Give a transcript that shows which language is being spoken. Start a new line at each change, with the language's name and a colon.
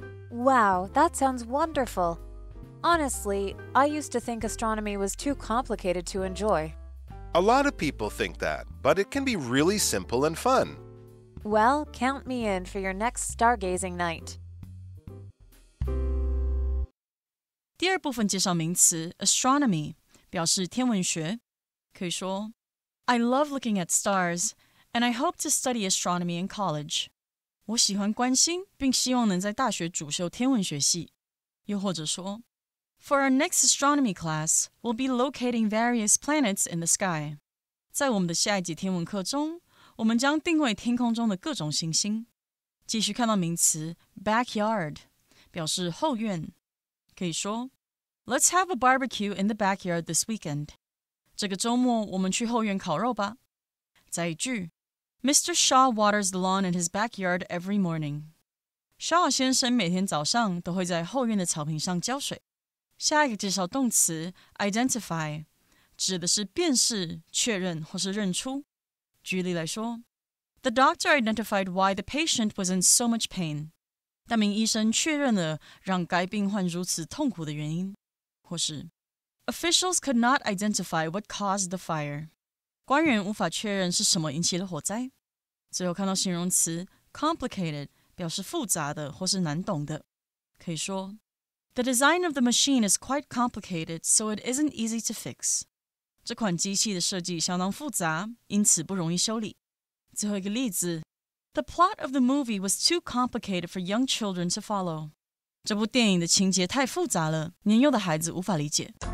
English: Wow, that sounds wonderful. Honestly, I used to think astronomy was too complicated to enjoy. A lot of people think that, but it can be really simple and fun. Well, count me in for your next stargazing night.
Chinese: 第二部分介绍名词 astronomy， 表示天文学。可以说
English: I love looking at stars, and I hope to study astronomy in college.
Chinese: 我喜欢观星，并希望能在大学主修天文学系。又或者说
English: For our next astronomy class, we'll be locating various planets in the sky.
Chinese: 在我们的下一节天文课中，我们将定位天空中的各种行星。继续看到名词 backyard， 表示后院。可以说
English: Let's have a barbecue in the backyard this weekend.
Chinese: 这个周末我们去后院烤肉吧。再一句 Mr.
English: Shaw waters the lawn in his backyard every morning.
Chinese: Shaw 先生每天早上都会在后院的草坪上浇水。下一个介绍动词 identify， 指的是辨识、确认或是认出。举例来说
English: The doctor identified why the patient was in so much pain.
Chinese: 那名医生确认了让该病患如此痛苦的原因。或是
English: Officials could not identify what caused the fire.
Chinese: 官员无法确认是什么引起了火灾。最后看到形容词 complicated， 表示复杂的或是难懂的。可以说
English: The design of the machine is quite complicated, so it isn't easy to fix.
Chinese: 这款机器的设计相当复杂，因此不容易修理。最后一个例子
English: The plot of the movie was too complicated for young children to follow.
Chinese: 这部电影的情节太复杂了，年幼的孩子无法理解。